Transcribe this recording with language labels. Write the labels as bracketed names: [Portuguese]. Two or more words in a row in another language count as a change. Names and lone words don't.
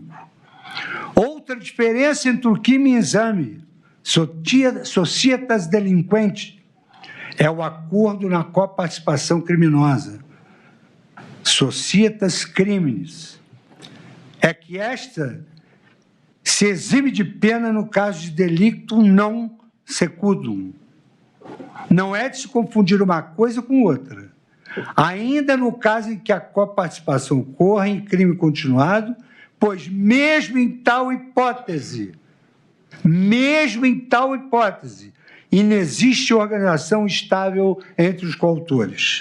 [Portuguese] Outra diferença entre o crime em exame, [Latin] societas delinquente, [Portuguese] é o acordo na coparticipação criminosa, [Latin] societas criminis, [Portuguese] é que esta se exime de pena no caso de [Latin] delicto non secundum. [Portuguese] Não é de se confundir uma coisa com outra. Ainda no caso em que a coparticipação ocorra em crime continuado, pois mesmo em tal hipótese, inexiste organização estável entre os coautores.